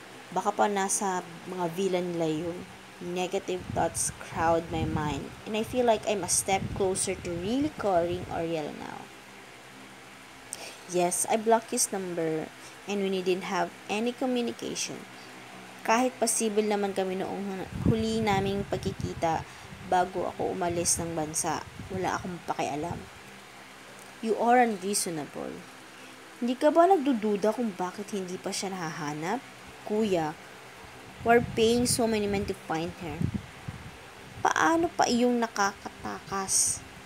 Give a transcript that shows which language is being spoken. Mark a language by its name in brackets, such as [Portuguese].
[Filipino] Baka pa nasa mga villa nila yun. [English] Negative thoughts crowd my mind, and I feel like I'm a step closer to really calling Uriel now. Yes, I blocked his number, and we didn't have any communication. [Filipino] Kahit possible naman kami noong huli naming pagkikita bago ako umalis ng bansa, wala akong pakialam. You are unreasonable. Hindi ka ba nagdududa kung bakit hindi pa siya nahahanap? [English] Kuya, we're paying so many men to find her. [Filipino] Paano pa iyong makakatakas?